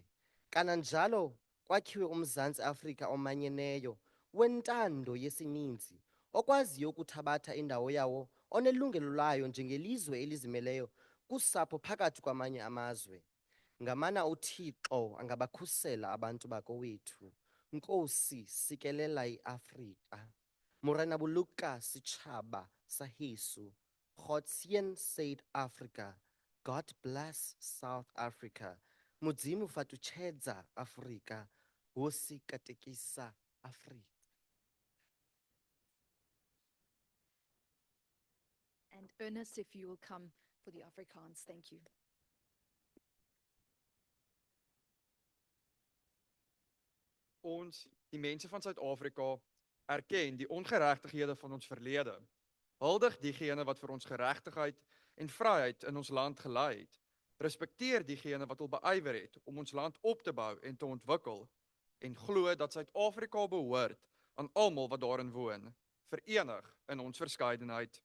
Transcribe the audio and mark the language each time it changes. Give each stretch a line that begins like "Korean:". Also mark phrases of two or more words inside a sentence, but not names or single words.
Xhosa: Kananjalo kwakhiwe uMzantsi Afrika omanyeneyo wentando yesininzi okwaziyo ukuthabatha indawo yawo onelungelo layo njengelizwe elizimeleyo kusapho phakathi kwamanye amazwe. Ngamana uThixo angabakhusela abantu bakowethu. Nkosi sikelela iAfrika.
Southern Sotho: Morena boloka setjhaba sa heso.
Afrikaans: Godseën Suid-Afrika.
English: God bless South Africa.
Venda: Modimo fatutshedza Afrika.
Tsonga: Hosi katekisa Afrika.
English: And Ernest, if you will come for the Afrikaans, thank you.
Afrikaans: Ons, die mense van Suid-Afrika, erken die ongeregtighede van ons verlede. Huldig diegene wat vir ons geregtigheid en vryheid in ons land gelei het. Respekteer diegene wat hul beywer het om ons land op te bou en te ontwikkel en glo dat Suid-Afrika behoort aan almal wat daarin woon, verenig in ons verskeidenheid.